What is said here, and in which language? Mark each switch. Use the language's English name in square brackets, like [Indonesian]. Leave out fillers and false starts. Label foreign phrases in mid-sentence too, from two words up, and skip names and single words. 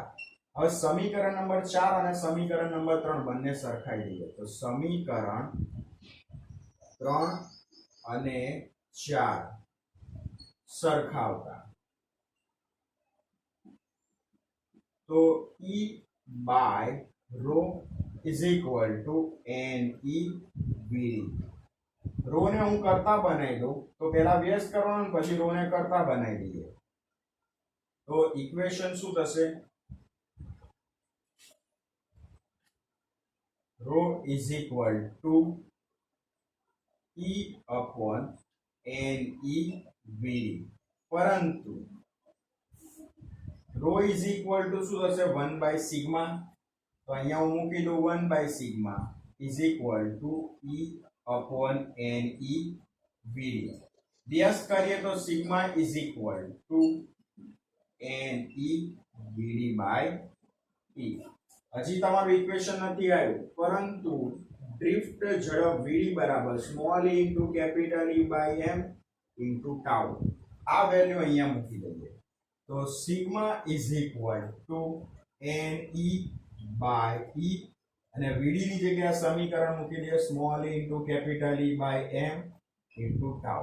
[Gujarati] હવે સમીકરણ નંબર 4 અને સમીકરણ નંબર 3 બંને સરખાઈ દઈએ. તો સમીકરણ 3 અને 4 સરખાવતા તો E/ρ [English] is equal to [Gujarati] NE/VD. રો ને હું કરતા બનાવી દઉં તો પહેલા વ્યસ્ત કરવાનું, પછી રો ને કરતા બનાવી દઈએ. તો ઇક્વેશન શું થશે? રો [English] is equal to [Gujarati] E/NE/VD. પરંતુ રો [English] is equal to [Gujarati] શું થશે? 1/σ. તો અહીંયા હું મૂકી દઉં 1/σ [English] is equal to [Gujarati] E/NE/VD. વ્યસ્ત કરીએ તો સિગ્મા [English] is equal to [Gujarati] NE/VD/T. હજી તમારું ઇક્વેશન નથી આવ્યું, પરંતુ ડ્રિફ્ટ ઝડપ VD બરાબર [English] small e into capital E/M into tau. [Gujarati] આ વેલ્યુ અહીંયા મૂકી દઈએ. તો સિગ્મા [English] is equal to [Gujarati] NE/E અને VD ની જગ્યાએ સમીકરણ મૂકી દઈએ [English] small e into capital E/M into tau.